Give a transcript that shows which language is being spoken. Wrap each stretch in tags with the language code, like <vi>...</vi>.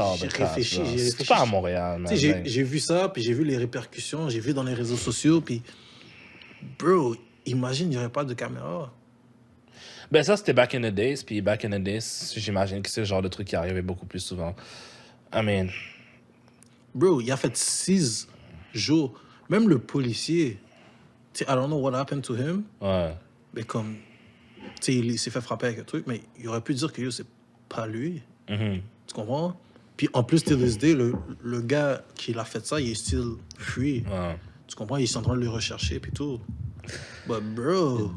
<fr>réfléchi. C'est pas à Montréal, man. J'ai vu ça, puis j'ai vu les répercussions, j'ai vu dans les réseaux sociaux, puis... Bro, imagine, il n'y aurait pas de caméra. Ben ça, c'était</fr> <en>back in the days,</en> <fr>puis back in the days, j'imagine que c'est le genre de truc qui arrivait beaucoup plus souvent.</fr> <en>I mean...</en> <fr>Bro, il a fait 6 jours. Même le policier, tu sais,</fr> <en>I don't know what happened to him.</en> <fr>Ouais. Mais comme, tu sais, il s'est fait frapper avec un truc, mais il aurait pu dire que c'est pas lui. Mm-hmm. Tu comprends? Puis en plus,</fr> <en>till this day,</en> <fr>le gars qui l'a fait ça, il est</fr> <en>still free.</en> <fr>Ouais. Tu comprends? Ils sont en train de le rechercher, puis tout.</fr> <en>But bro,</en>